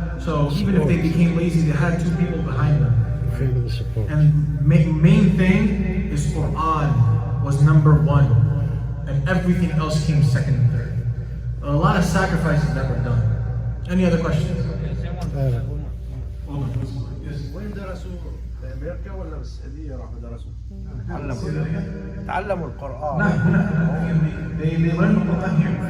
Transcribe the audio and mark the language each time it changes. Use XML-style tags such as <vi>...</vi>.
<en>So even if they became lazy, they had two people behind them. Family support. And main thing is Quran was number one. And everything else came second and third. A lot of sacrifices that were done. Any other questions? Hold on. Yes.</en> <ar>وين درسوا؟ في امريكا ولا بالسعوديه راحوا درسوا؟ تعلموا القران.</ar> <en>نعم they learn the Quran here.</en>